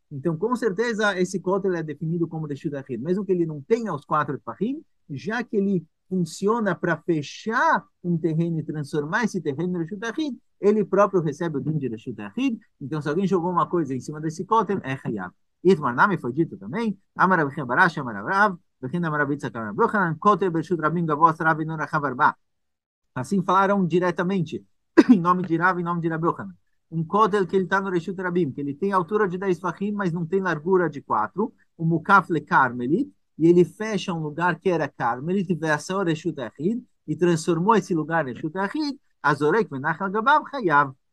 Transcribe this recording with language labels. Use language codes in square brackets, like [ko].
[pt] Então, com certeza, esse kotel é definido como Reshut Yachid, mesmo que ele não tenha os 4 tfachim, já que ele funciona para fechar um terreno e transformar esse terreno em Reshut Yachid, ele próprio recebe o din de Reshut Yachid. Então, se alguém jogou uma coisa em cima desse kotel, é Hayav. [arc] Itmar Nami [pt] foi dito também, [arc] Amar Rav Barash, Amar Rav, [he] וכן אמר רבי יצחק אמר רבי יוחנן, כותל ברשות רבים גבוה 10 ואינו רחב 4. [pt] Assim falaram diretamente, em nome de Rav, em nome de Rabi Yochanan. Um kotel que ele está no Reshut Rabim, que ele tem altura de 10 fachim, mas não tem largura de 4. O mukaf le Carmelit, e ele fecha um lugar que era Carmelit, e versão Reshut Achid, e transformou esse lugar em Reshut Achid, [he] Azorek venachal gabav chayav.